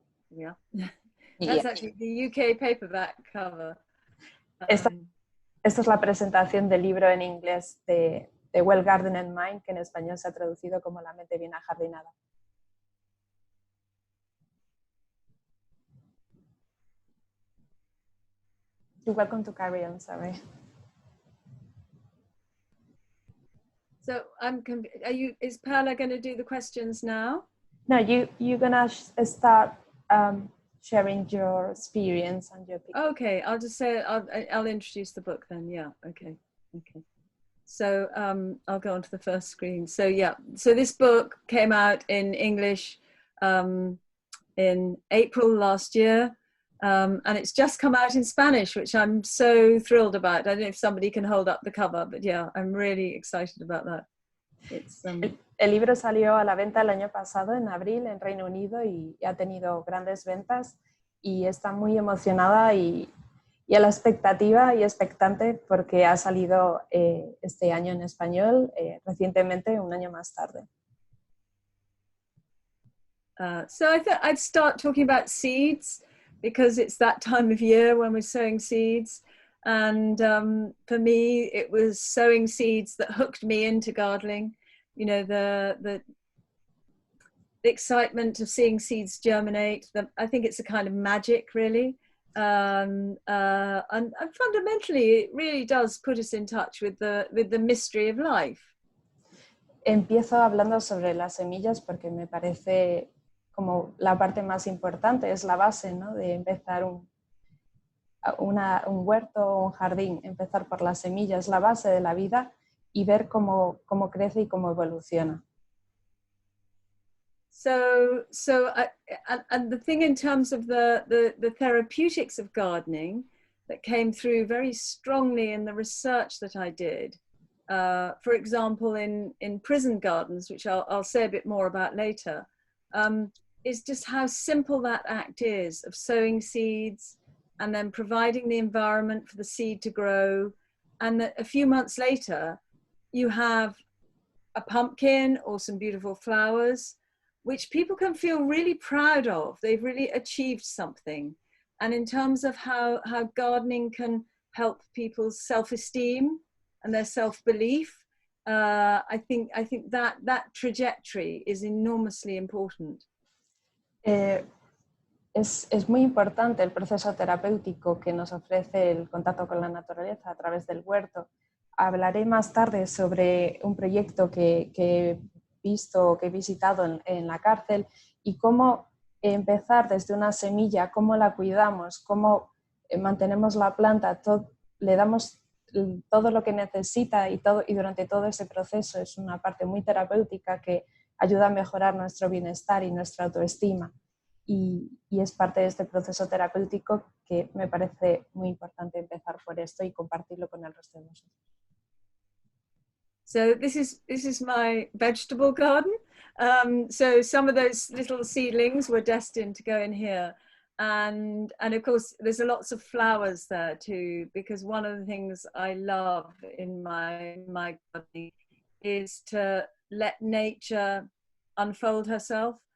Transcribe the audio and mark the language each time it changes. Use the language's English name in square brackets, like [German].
[English] Yeah. That's actually the UK paperback cover. [Spanish] Esta es la presentación del libro en inglés de Well Garden and Mind, que en español se ha traducido como La Mente Bien Ajardinada. [English] You're welcome to carry on, sorry. So is Perla going to do the questions now? No, you're gonna start sharing your experience and your picture. Okay, I'll just say I'll introduce the book then. Yeah, okay. So I'll go on to the first screen. So yeah, so this book came out in English in April last year, and it's just come out in Spanish, which I'm so thrilled about. I don't know if somebody can hold up the cover, but yeah, I'm really excited about that. It's [Spanish] El libro salió a la venta el año pasado, en abril, en Reino Unido, y ha tenido grandes ventas, y está muy emocionada y a la expectativa y expectante porque ha salido este año en español, recientemente, un año más tarde. [English] So I thought I'd start talking about seeds because it's that time of year when we're sowing seeds. And for me, it was sowing seeds that hooked me into gardening. You know, the excitement of seeing seeds germinate. I think it's a kind of magic, really. And fundamentally, it really does put us in touch with the mystery of life. [Spanish] Empiezo hablando sobre las semillas porque me parece como la parte más importante, es la base, ¿no? De empezar un huerto o un jardín, empezar por las semillas, la base de la vida y ver cómo crece y cómo evoluciona. [English] So and the thing in terms of the therapeutics of gardening that came through very strongly in the research that I did, for example, in prison gardens, which I'll say a bit more about later, is just how simple that act is of sowing seeds and then providing the environment for the seed to grow. And that a few months later, you have a pumpkin or some beautiful flowers, which people can feel really proud of. They've really achieved something. And in terms of how gardening can help people's self-esteem and their self-belief, I think that trajectory is enormously important. [Spanish] Es muy importante el proceso terapéutico que nos ofrece el contacto con la naturaleza a través del huerto. hablaré más tarde sobre un proyecto que he visto, que he visitado en la cárcel y cómo empezar desde una semilla, cómo la cuidamos, cómo mantenemos la planta, le damos todo lo que necesita y durante todo ese proceso es una parte muy terapéutica que ayuda a mejorar nuestro bienestar y nuestra autoestima. Y es parte de este proceso terapéutico que me parece muy importante empezar por esto y compartirlo con el resto de nosotros. [English] So this is my vegetable garden. So some of those little seedlings were destined to go in here. And of course, there's lots of flowers there too, because one of the things I love in my gardening is to let nature unfold herself.